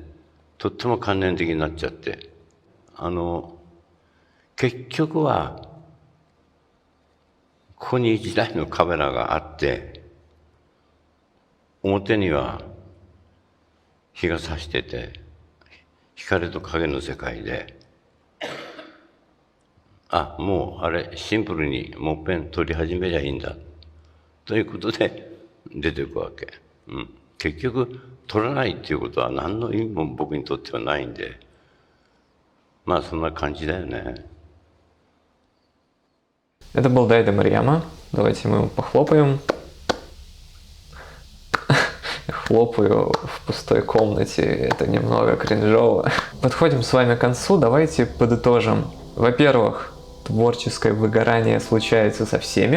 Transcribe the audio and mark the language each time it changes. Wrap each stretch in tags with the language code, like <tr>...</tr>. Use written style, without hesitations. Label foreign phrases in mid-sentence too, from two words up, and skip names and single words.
<ja>とっても観念的になっちゃって、結局は、ここに一台のカメラがあって、表には日が差してて、光と影の世界で、あ、もうあれ、シンプルにもっぺん撮り始めりゃいいんだ。ということで出ていくわけ。結局、撮らないっていうことは何の意味も僕にとってはないんで、まあそんな感じだよね。</ja> <ru>Это был Дайда Марьяма. Давайте мы ему похлопаем. Хлопаю в пустой комнате, это немного кринжово. Подходим с вами к концу, давайте подытожим. Во-первых, творческое выгорание случается со всеми.</ru>